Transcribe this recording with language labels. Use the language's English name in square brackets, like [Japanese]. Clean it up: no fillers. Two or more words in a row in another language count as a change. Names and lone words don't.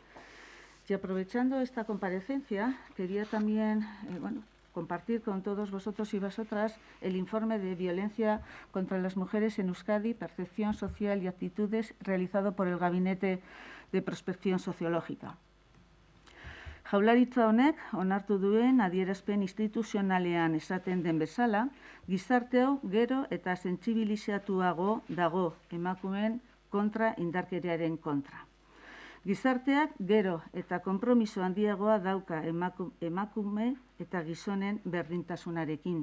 [Spanish] Y aprovechando esta comparecencia, quería también compartir con todos vosotros y vosotras el informe de violencia contra las mujeres en Euskadi, percepción social y actitudes, realizado por el Gabinete de Prospección Sociológica. [Basque] Jaurlaritza honek onartu duen adierazpen instituzionalean esaten den bezala, gizarte hau gero eta sentsibilizatuago dago emakumeen kontra indarkeriaren kontra. Gizarteak gero eta konpromiso handiagoa dauka emakume eta gizonen berdintasunarekin.